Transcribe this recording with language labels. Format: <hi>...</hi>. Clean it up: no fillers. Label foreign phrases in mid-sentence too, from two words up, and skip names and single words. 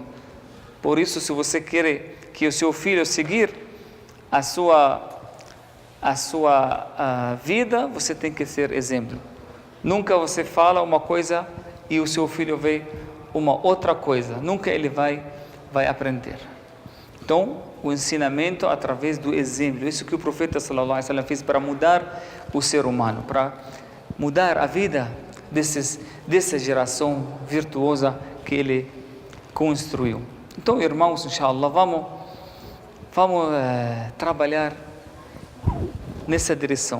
<pt>Por isso, se você quer que o seu filho seguir a sua vida, você tem que ser exemplo. Nunca você fala uma coisa e o seu filho vê uma outra coisa. Nunca ele vai aprender. Então, o ensinamento através do exemplo. Isso que o profeta</pt> <ar>صلى الله عليه وسلم</ar> <pt>fez para mudar o ser humano, para mudar a vida dessa geração virtuosa que ele construiu. Então, irmãos, inshallah, vamos trabalhar nessa direção.</pt>